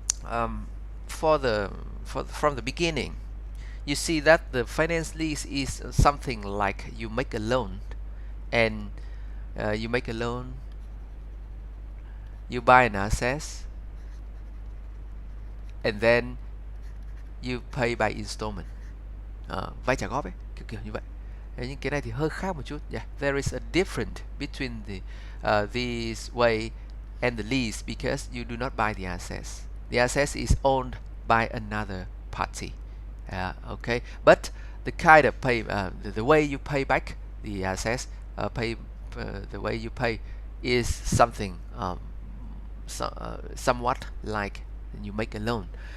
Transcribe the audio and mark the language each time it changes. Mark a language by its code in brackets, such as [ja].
[en] um, from the beginning, you see that the finance lease is something like you make a loan, and you make a loan, you buy an asset, and then you pay by installment. [vi] Vay trả góp ấy, kiểu như vậy. Nhưng cái này thì hơi khác một chút. [en] Yeah, there is a difference between this way and the lease because you do not buy the assets. The assets is owned by another party. Okay, but the kind of pay, the way you pay back the assets, the way you pay is something somewhat like you make a loan.